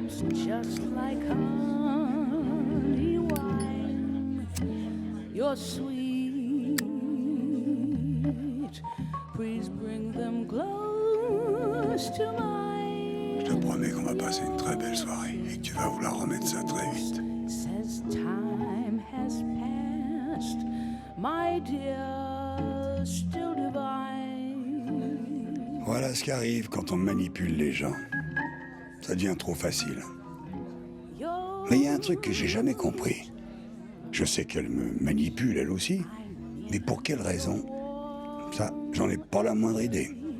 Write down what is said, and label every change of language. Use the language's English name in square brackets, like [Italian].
[English] Just like honey wine, you're sweet. Please bring them close to mine. [French] Je te promets qu'on va passer une très belle soirée et que tu vas vouloir remettre ça très vite. [English] Says time has passed, my dear, still divine. [French] Voilà ce qui arrive quand on manipule les gens. Ça devient trop facile. Mais il y a un truc que j'ai jamais compris. Je sais qu'elle me manipule, elle aussi. Mais pour quelle raison? Ça, j'en ai pas la moindre idée.